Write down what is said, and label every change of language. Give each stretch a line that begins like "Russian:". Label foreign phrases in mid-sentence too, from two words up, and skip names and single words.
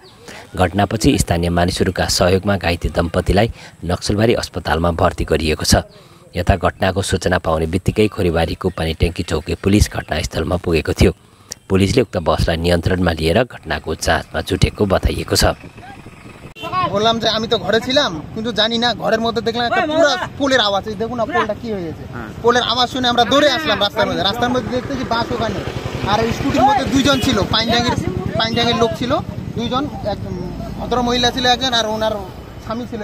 Nepali: घटनापछि स्थानीय मानिसहरूका सहयोगमा घाइते दम्पतिलाई नक्सलबारी अस्पतालमा भर्ती गरिएको छ। यता घटनाको सूचना पाउने बित्तिकै खोरीबारीको पानीट्याङ्की चौकी पुलिस घटनास्थलमा पुगेको थियो। पुलिसले उक्त बसलाई नियन्त्रणमा लिएर घटनाको जाँचमा जुटेको बताइएको छ।
Bangla: বললাম যে আমি তো ঘরে ছিলাম, কিন্তু জানি না, ঘরের মধ্যে দেখলাম একটা পুরো পোলের আওয়াজ। দেখুন না পোলটা কি হয়েছে। পোলের আওয়াজ শুনে আমরা দৌড়ে আসলাম রাস্তার মধ্যে দেখতেছি বাস ওখানে, আর স্কুটির মধ্যে দুইজন ছিল, পাইনডাঙ্গের লোক ছিল দুইজন, এক ভদ্র মহিলা ছিল একজন, আর ওনার স্বামী ছিল।